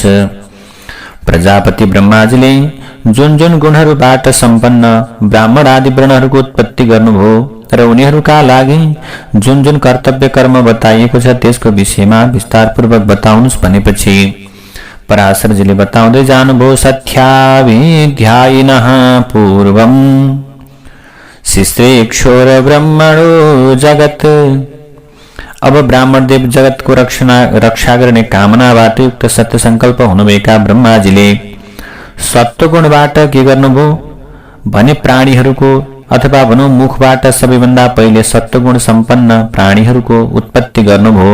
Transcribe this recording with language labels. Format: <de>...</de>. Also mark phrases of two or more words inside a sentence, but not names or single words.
<ne>प्रजापति ब्रह्माजीले जुन जुन गुणहरूबाट सम्पन्न ब्राह्मण आदि वर्णहरूको उत्पत्ति गर्नुभयो र उनीहरूका लागि जुन जुन कर्तव्य कर्म बताइएको छ त्यसको विषयमा विस्तारपूर्वक बताउनुहोस् भनेपछि पराशरजीले बताउँदै जानुभयो,</ne> <sa>सत्याभिध्यायिनः पूर्वं शिश्रेक्षोर ब्रह्मणो जगत्।</sa> <ne>अब ब्राह्मण देव जगत को रक्षा गर्ने कामनाबाट युक्त सत्य संकल्प हुनुभएका ब्रह्माजीले सत्वगुणबाट के गर्नुभयो भने प्राणीहरूको अथवा भनौं मुखबाट सबैभन्दा पहिले सत्वगुण सम्पन्न प्राणीहरूको उत्पत्ति गर्नुभयो।</ne>